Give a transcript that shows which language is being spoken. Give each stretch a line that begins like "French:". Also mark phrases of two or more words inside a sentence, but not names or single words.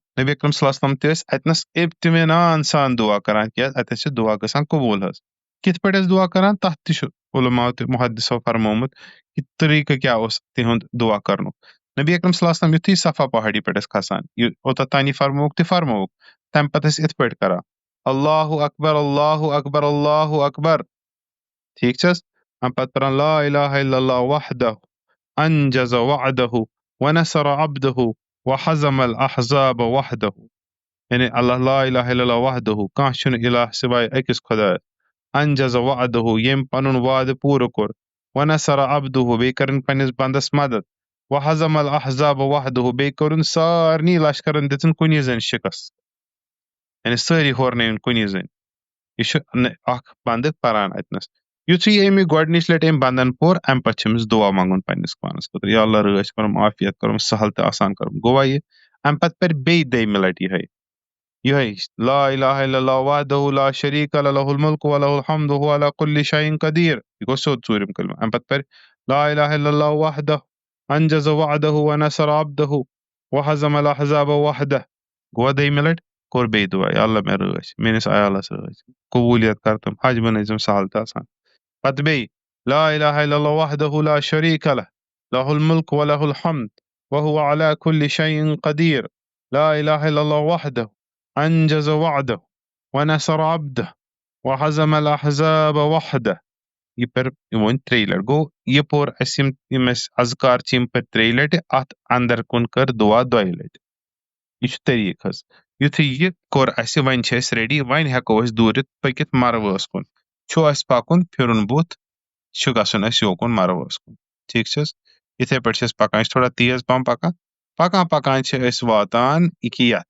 Kashmiri: نبی اکرم
Arabic: صلی اللہ علیہ وسلم
Kashmiri: تہِ ٲسۍ اتنس اطمینان سان دُعا کران کیٛازِ اتٮ۪س چھِ دُعا گژھان قبوٗل حظ. کِتھ پٲٹھۍ ٲسۍ دُعا کران تتھ تہِ چھُ علماء تہٕ محدثو فرمومُت کہِ طریٖقہٕ کیٛاہ اوس تِہُنٛد دُعا کرنُک. نبی اکرم
Arabic: صلی اللہ علیہ وسلم
Kashmiri: یُتھُے صفا پہاڑی پٮ۪ٹھ ٲسۍ کھسان، اوٚتتھ تانی فرمووُکھ تہِ فرمووُکھ، تمہِ پتہٕ ٲسۍ یِتھ پٲٹھۍ کران
Arabic: اللہ اکبر اللہ اکبر
Kashmiri: اللہ اکبر ٹھیک چھس اَمہِ پتہٕ پران
Arabic: لا الہ الا اللہ وحدہ انجز وعدہ ونصر عبدہ وحزم الاحزاب وحدہ
Kashmiri: یعنی
Arabic: اللہ لا الہ الا اللہ وحدہ
Kashmiri: کانٛہہ چھُنہٕ الہ سوائے أکِس خۄدایَس
Arabic: انجز وعدہ
Kashmiri: ییٚمۍ پنُن وعدٕ پوٗرٕ کوٚر
Arabic: ونصر عبدہ
Kashmiri: بیٚیہِ کٔرٕن پننِس بنٛدس مدد
Arabic: وحزم الاحزاب وحدہ
Kashmiri: بیٚیہِ کوٚرُن سارنٕے لشکرن دِژٕن کُنی زٔنۍ شکست یعنی سٲری ہورنٲوِن کُنی زٔنۍ یہ چھُ اکھ بندٕ پران اتنس یُتھُے أمۍ گۄڈنِچ لٹہِ أمۍ بندن پوٚر اَمہِ پتہٕ چھِ أمِس دُعا منٛگُن پننِس پانس خٲطرٕ
Arabic: یا اللہ
Kashmiri: رٲچھ کرُم عافیت کرُم سہل تہٕ آسان کرُم گوٚوا یہِ اَمہِ پتہٕ پرِ بیٚیہِ دوٚیمہِ لٹہِ
Arabic: یِہے لا الہ الا اللہ وحدہ لا شریٖک لہ لہ الملک ولہ الحمد وهو على كل شيء قدیر
Kashmiri: یہِ گوٚو سیوٚد ژوٗرِم کلمہ اَمہِ پتہٕ پرِ
Arabic: لا الہ الا اللہ وحدہ انجز وعدہ ونصر عبدہ وحزم الاحزاب وحدہ
Kashmiri: گوٚوا دوٚیمہِ لٹہِ کوٚر بیٚیہِ دُعا یا اللہ مےٚ رٲچھ میٲنِس عیالس رٲچھ قبوٗلیت کر تِم حج بنٲیزِم سہل تہٕ آسان پتہٕ بیٚیہِ
Arabic: لا الہ الا اللہ وحدہ لا شریٖک لہ لہ الملک ولہ الحمد وهو على كل شيء قدیر لا الہ الا اللہ وحدہ انجز وعدہ ونصر عبدہ وحزم الاحزاب وحدہ
Kashmiri: یہ پر وۄنۍ ترٛیٚیہِ لٹہِ گوٚو یہِ پوٚر اَسہِ یِم اَسہِ اذکار چھِ یِم پٔرۍ ترٛیٚیہِ لٹہِ اتھ اندر کُن کٔر دُعا دۄیہِ لٹہِ یہِ چھُ طریٖقہٕ حظ یُتھُے یہِ کوٚر اَسہِ وۄنۍ چھِ أسۍ ریڈی وۄنۍ ہٮ۪کو أسۍ دوٗرِتھ پٔکِتھ مروٲس کُن چھُ اَسہِ پکُن پھِرُن بُتھ چھُ گژھُن اَسہِ یوکُن مروٲس کُن ٹھیٖک چھِ حظ یِتھے پٲٹھۍ چھِ أسۍ پکان أسۍ چھِ تھوڑا تیز پہم پکان پکان پکان چھِ أسۍ واتان ییٚکیٛاہ یتھ